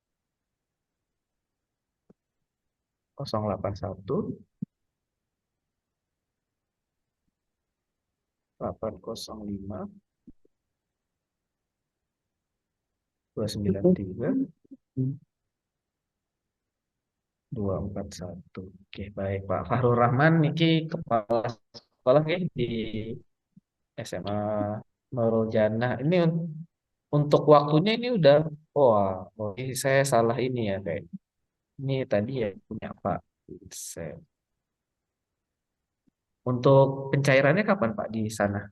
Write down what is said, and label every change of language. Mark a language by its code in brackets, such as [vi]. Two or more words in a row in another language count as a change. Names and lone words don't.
[id] 081 805 293 241. Oke, baik Pak Fahrul Rahman niki kepala sekolah nggih di SMA Nurul Jannah. Ini untuk waktunya ini udah, wah, ini saya salah ini ya kayak. Ini tadi ya punya Pak Isep. Untuk pencairannya kapan Pak di sana?